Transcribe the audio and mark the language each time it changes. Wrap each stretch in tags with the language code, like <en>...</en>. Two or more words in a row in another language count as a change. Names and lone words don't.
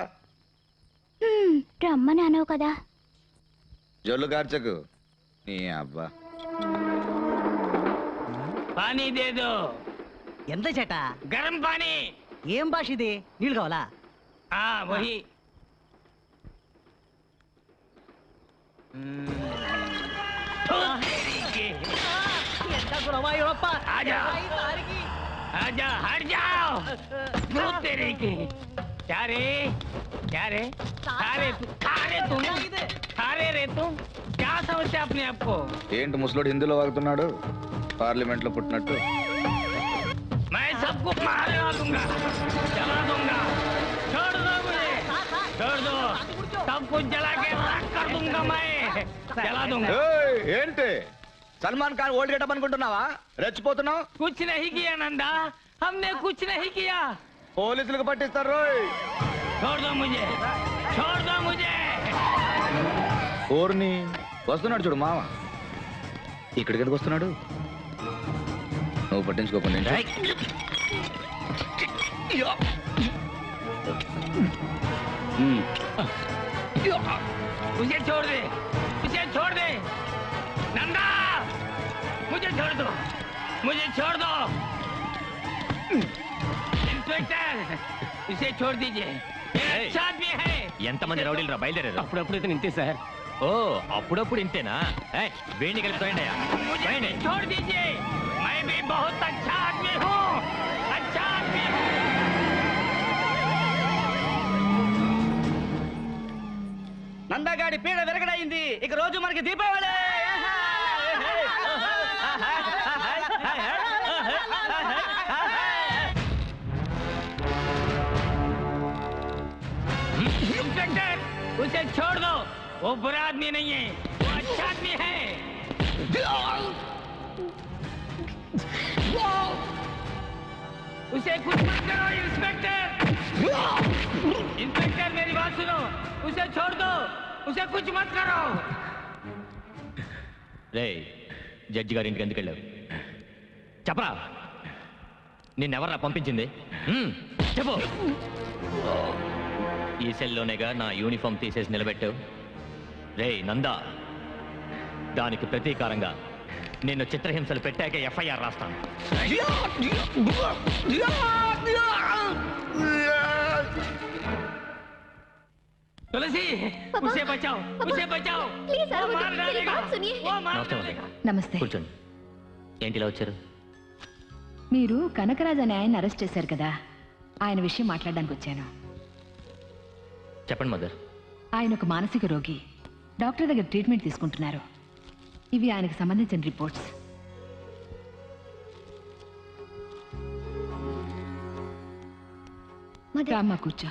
<te>రమ్మని అనవు కదా. జొల్లు కార్చకు నీ అబ్బా.</te> <hi>पानी दे दो.</hi> <te>ఎంత చేట?</te> <hi>गरम पानी.</hi> <te>ఏం భాష ఇది? నీళ్ళు కావాలా?</te> <hi>వహి. आजा हट जाओ। भूत तेरे के। क्या रे खा रे तुम क्या समझते अपने आप को?</hi> <te>ఏంటి ముసలోడు హిందీలో వాగుతున్నాడు? పార్లమెంట్ లో పుట్టినట్టు.</te> <hi>मैं सबको मारवा दूंगा, जला दूंगा. छोड़ दो मुझे, छोड़ दो. सब कुछ जला के राख कर दूंगा मैं. जला दूंगा.</hi> <te>ఏయ్, ఏంటి సల్మాన్ ఖాన్</te> <en>old getup</en> <te>అనుకుంటున్నావా? రెచ్చిపోతున్నావు.</te> <hi>कुछ नहीं किया नंदा, हमने कुछ नहीं किया.</hi> <te>పోలీసులకు పట్టిస్తారు రోయ్.</te> <hi>छोड़ दो मुझे, छोड़ दो मुझे.</hi> <te>ఓర్ని వస్తున్నాడు చూడు మామ. ఇక్కడికి ఎందుకు వస్తున్నాడు? నువ్వు పట్టించుకోకుండా</te> <hi>मुझे छोड़ दे, मुझे छोड़ दे नंदा. मुझे छोड़ दो, मुझे छोड़ दो. इंस्पेक्टर, इसे छोड़ दीजिए. अच्छा आदमी है.</hi> <te>ఎంతమంది రౌడీలు రా బయలుదేరారు? అప్పుడప్పుడు ఇంతే సార్. ఓ అప్పుడప్పుడు ఇంతేనా? వేణి కలిపి</te> <hi>मुझे छोड़ दीजिए. मैं भी बहुत अच्छा आदमी हूँ, अच्छा आदमी हूँ.</hi> <te>నందగాడి పీడ వెరగడైంది. ఇక రోజు మనకి దీపావళి.</te> <hi>इंस्पेक्टर, उसे छोड़ दो. वो बुरा आदमी नहीं है, वो अच्छा आदमी है. उसे कुछ मत करो इंस्पेक्टर. इंस्पेक्टर मेरी बात सुनो, उसे छोड़ दो, उसे कुछ मत करो.</hi> <te>రే జడ్జి గారి ఇంటికి ఎందుకు వెళ్ళావు? చెప్పరా, నిన్నెవర్రా పంపించింది? చెప్పు. ఈ సెల్లోనేగా నా యూనిఫామ్ తీసేసి నిలబెట్టావు. రే నందా, దానికి ప్రతీకారంగా నిన్ను చిత్రహింసలు పెట్టాక ఎఫ్ఐఆర్ రాస్తాను.</te> <hi>तुलसी, उसे बचाओ, उसे बचाओ. प्लीज वो मार डालेगा, वो मार नमस्ते डालेगा.</hi> <te>నమస్తే. కూర్చోండి. ఏంటి ఇలా వచ్చారు? మీరు కనకరాజ్ అనే ఆయన అరెస్ట్ చేశారు కదా, ఆయన విషయం మాట్లాడడానికి వచ్చాను. చెప్పండి మదర్. ఆయన ఒక మానసిక రోగి, డాక్టర్ దగ్గర ట్రీట్మెంట్ తీసుకుంటున్నారు. ఇవి ఆయనకు సంబంధించిన రిపోర్ట్స్. రామ్మా కూర్చో.</te>